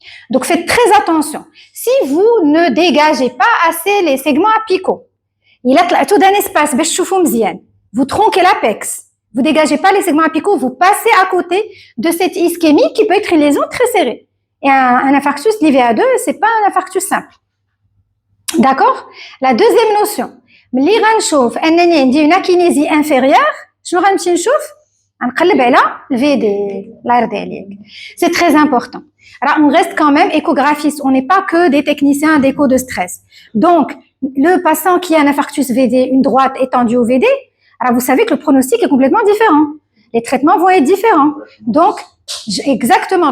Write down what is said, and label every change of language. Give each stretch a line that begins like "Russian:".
French: Donc faites très attention. Si vous ne dégagez pas assez les segments apicaux, il a tout d'un espace, vous tronquez l'apex, vous dégagez pas les segments apicaux, vous passez à côté de cette ischémie qui peut être une lésion très serrée. Et un infarctus, l'IVA2, c'est pas un infarctus simple. D'accord? La deuxième notion,
Arabic: ملي غنشوف انني عندي
French: une akinésie inférieure,
Arabic: شنو غنمشي نشوف؟ غنقلب على الVD, الله يرضي عليك.
French: C'est très important. Alors, on reste quand même échographiste, on n'est pas que des techniciens d'écho de stress. Donc, le patient qui a un infarctus VD, une droite étendue au VD, alors vous savez que le pronostic est complètement différent. Les traitements vont être différents. Donc, exactement.